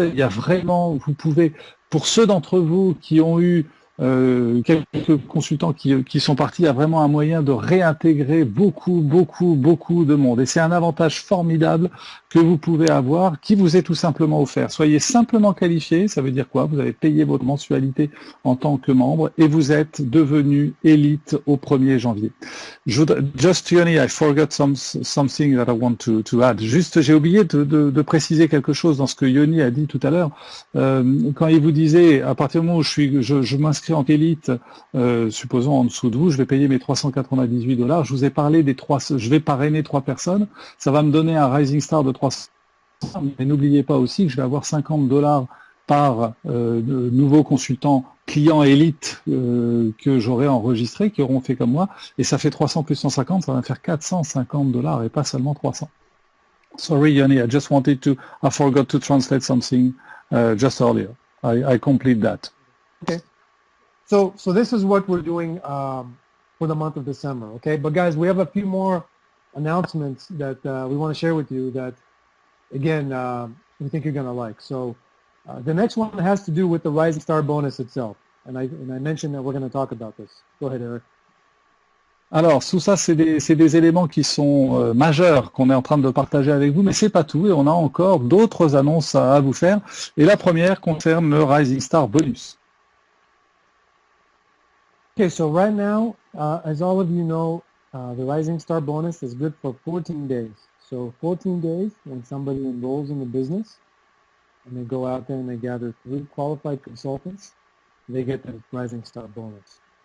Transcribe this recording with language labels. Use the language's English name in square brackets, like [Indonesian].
[French] Il y a vraiment, vous pouvez, pour ceux d'entre vous qui ont eu quelques consultants qui sont partis, il y a vraiment un moyen de réintégrer beaucoup de monde. Et c'est un avantage formidable que vous pouvez avoir, qui vous est tout simplement offert. Soyez simplement qualifié, ça veut dire quoi? Vous avez payé votre mensualité en tant que membre et vous êtes devenu élite au 1er janvier. [English] Just, Yoni, I forgot something that I want to add. [French] Juste, j'ai oublié de préciser quelque chose dans ce que Yoni a dit tout à l'heure. Quand il vous disait, à partir du moment où je m'inscris en élite, supposons en dessous de vous, je vais payer mes $398. Je vous ai parlé je vais parrainer 3 personnes. Ça va me donner un Rising Star de 300. Mais n'oubliez pas aussi que je vais avoir $50 par nouveau consultant client élite que j'aurai enregistré, qui auront fait comme moi. Et ça fait 300 plus 150, ça va me faire $450 et pas seulement 300. [English] Sorry, Yoni, I forgot to translate something just earlier. I complete that. Okay. So this is what we're doing for the month of December, okay? But guys, we have a few more announcements that we want to share with you that, again, we think you're going to like. So the next one has to do with the Rising Star bonus itself. And I mentioned that we're going to talk about this. Go ahead, Eric. [French] Alors, tout ça, c'est des éléments qui sont majeurs qu'on est en train de partager avec vous, mais c'est pas tout, et on a encore d'autres annonces à vous faire. Et la première concerne le Rising Star bonus. [English] Okay, so right now, as all of you know, the Rising Star bonus is good for 14 days. So 14 days when somebody enrolls in the business and they go out there and they gather 3 qualified consultants, they get the Rising Star bonus.